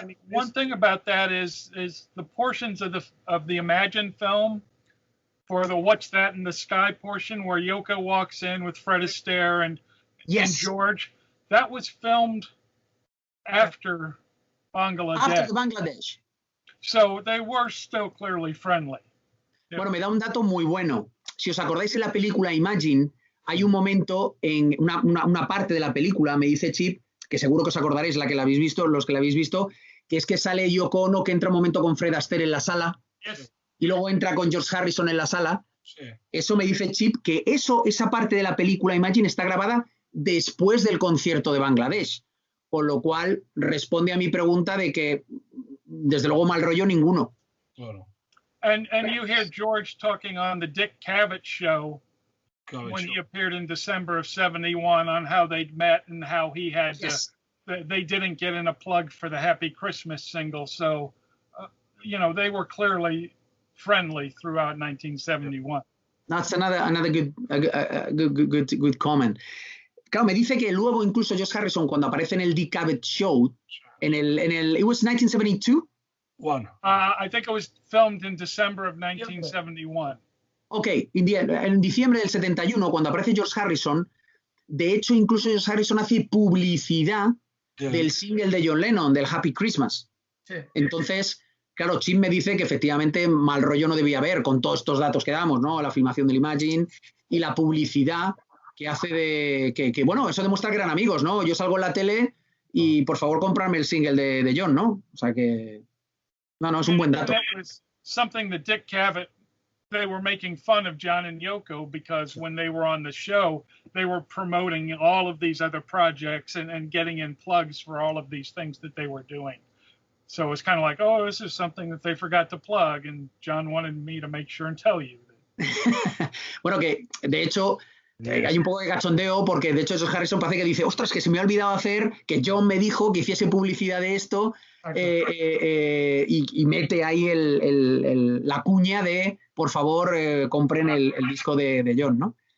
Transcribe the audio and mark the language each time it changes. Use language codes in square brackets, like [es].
[en] One thing about that is the portions of the Imagine film for the What's That in the Sky portion where Yoko walks in with Fred Astaire and George, that was filmed after Bangladesh. After Bangladesh. So they were still clearly friendly. [es] Bueno, me da un dato muy bueno. Si os acordáis en la película Imagine, hay un momento en una parte de la película, me dice Chip, que seguro que os acordaréis los que la habéis visto, que es que sale Yoko Ono, que entra un momento con Fred Astaire en la sala, y luego entra con George Harrison en la sala. Sí. Eso me dice Chip, que esa parte de la película Imagine está grabada después del concierto de Bangladesh, con lo cual responde a mi pregunta de que, desde luego, mal rollo ninguno. Claro. [en] And you hear George talking on the Dick Cavett show when he appeared in December of '71 on how they'd met and how he had they didn't get in a plug for the Happy Christmas single. So, they were clearly friendly throughout 1971. That's another good comment. [es] Claro, me dice que luego incluso George Harrison, cuando aparece en el Dick Cavett show, [en] it was 1972? I think it was filmed in December of 1971. [es] Ok, en diciembre del 71, cuando aparece George Harrison, de hecho, incluso George Harrison hace publicidad del single de John Lennon, del Happy Christmas. Sí. Entonces, claro, Chip me dice que efectivamente mal rollo no debía haber con todos estos datos que damos, ¿no? La filmación del Imagine y la publicidad que hace de que bueno, eso demuestra que eran amigos, ¿no? Yo salgo en la tele y por favor comprarme el single de John, ¿no? O sea que no, es un buen dato. [en] Something that Dick Cavett, they were making fun of John and Yoko because when they were on the show, they were promoting all of these other projects and getting in plugs for all of these things that they were doing. So it's kind of like, oh, this is something that they forgot to plug, and John wanted me to make sure and tell you. [es] Bueno, que de hecho hay un poco de cachondeo porque de hecho George Harrison parece que dice, ostras, que se me ha olvidado hacer, que John me dijo que hiciese publicidad de esto y mete ahí la cuña de, por favor, compren el disco de John, ¿no?